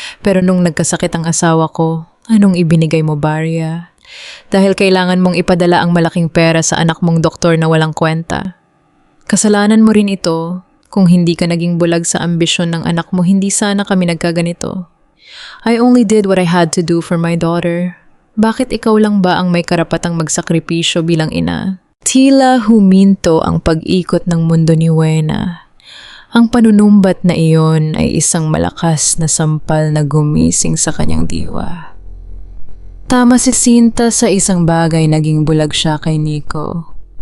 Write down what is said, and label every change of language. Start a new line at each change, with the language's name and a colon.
Filipino: Pero nung nagkasakit ang asawa ko, anong ibinigay mo, Barya? Dahil kailangan mong ipadala ang malaking pera sa anak mong doktor na walang kwenta. Kasalanan mo rin ito. Kung hindi ka naging bulag sa ambisyon ng anak mo, hindi sana kami nagkaganito.
English: I only did what I had to do for my daughter.
Filipino: Bakit ikaw lang ba ang may karapatang magsakripisyo bilang ina? Tila huminto ang pag-ikot ng mundo ni Wena. Ang panunumbat na iyon ay isang malakas na sampal na gumising sa kanyang diwa. Tama si Sinta sa isang bagay, naging bulag siya kay Nico.